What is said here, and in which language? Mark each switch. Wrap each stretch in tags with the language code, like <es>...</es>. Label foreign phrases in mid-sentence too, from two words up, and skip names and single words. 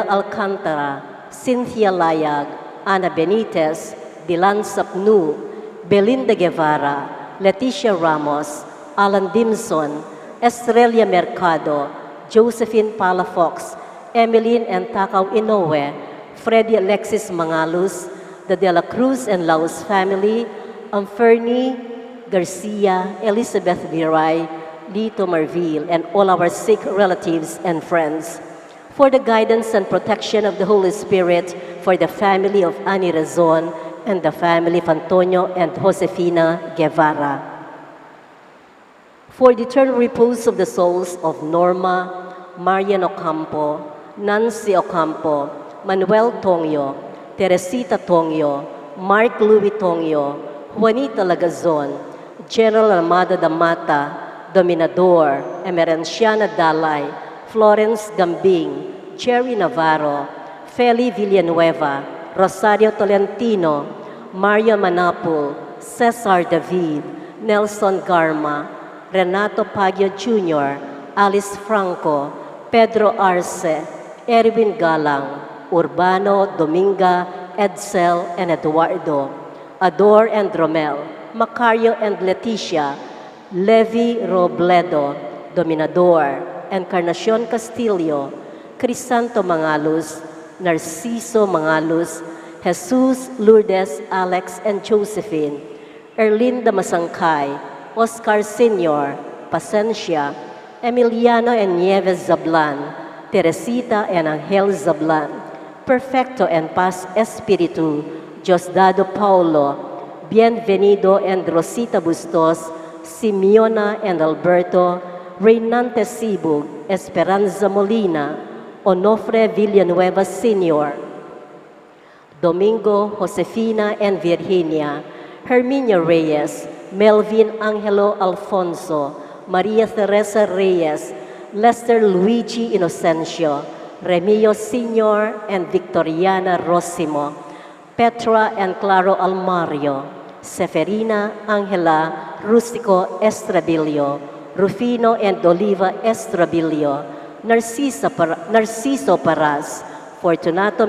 <en>Alcantara, Cynthia Layag, Ana Benitez, Dilan Sapnu, Belinda Guevara, Leticia Ramos, Alan Dimson, Estrella Mercado, Josephine Palafox, Emmeline and Takaw Inoue, Freddy Alexis Mangalus, the De La Cruz and Laos family, Fernie Garcia, Elizabeth Viray, Lito Marville, and all our sick relatives and friends. For the guidance and protection of the Holy Spirit, for the family of Ani Razon and the family of Antonio and Josefina Guevara. For the eternal repose of the souls of Norma, Marian Ocampo, Nancy Ocampo, Manuel Tongyo, Teresita Tongyo, Mark Louis Tongyo, Juanita Lagazon, General Amado Damata, Dominador, Emerenciana Dalay, Florence Gambing, Cherry Navarro, Feli Villanueva, Rosario Tolentino, Mario Manapul, Cesar David, Nelson Garma, Renato Pagio Jr., Alice Franco, Pedro Arce, Erwin Galang, Urbano, Dominga, Edsel, and Eduardo, Ador and Romel, Macario and Leticia, Levi Robledo, Dominador, Encarnacion Castillo, Crisanto Mangalus, Narciso Mangalus, Jesus, Lourdes, Alex, and Josephine, Erlinda Masangkay, Oscar Sr., Pasencia, Emiliano and Nieves Zablan, Teresita and Angel Zablan, Perfecto and Paz Espiritu, Diosdado Paulo, Bienvenido and Rosita Bustos, Simeona and Alberto, Reynante Sibug, Esperanza Molina, Onofre Villanueva Sr., Domingo, Josefina and Virginia, Herminia Reyes, Melvin Angelo Alfonso, Maria Teresa Reyes, Lester Luigi Inocencio, Remio Sr. and Victoriana Rosimo, Petra and Claro Almario, Seferina Angela Rustico Estrabilio, Rufino and Oliva Estrabilio, Narciso Paras, Fortunato</en>